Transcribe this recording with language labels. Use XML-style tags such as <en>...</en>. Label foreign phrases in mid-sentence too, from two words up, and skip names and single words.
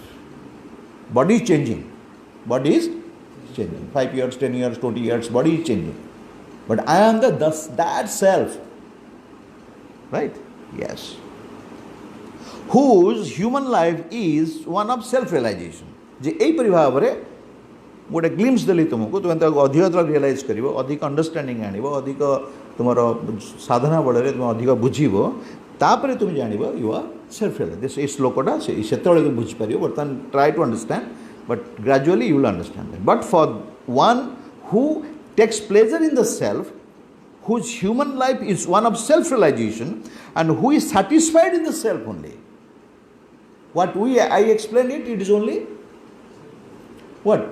<en>Body is changing. Body is changing. 5 years, 10 years, 20 years, body is changing. But I am that self. Right? Yes. Whose human life is one of self-realization.</en> <or>ଯେ ଏହିପରି ଭାବରେ ଗୋଟେ ଗ୍ଲିମ୍ସ ଦେଲି ତୁମକୁ, ତୁମେ ତାକୁ ଅଧିକ ରିଏଲାଇଜ୍ କରିବ, ଅଧିକ ଅଣ୍ଡରଷ୍ଟାଣ୍ଡିଂ ଆଣିବ, ଅଧିକ ତୁମର ସାଧନା ବଳରେ ତୁମେ ଅଧିକ ବୁଝିବ, ତାପରେ ତୁମେ ଜାଣିବ</or> <en>you are self realize.</en> <or>ଏଇ ଶ୍ଲୋକଟା ସେତେବେଳେ ତୁମେ ବୁଝିପାରିବ। ବର୍ତ୍ତମାନ</or> <en>try to understand, but gradually you will understand that. But for one who takes pleasure in the self, whose human life is one of self-realization, and who is satisfied in the self only. What I explained it, it is only what?</en>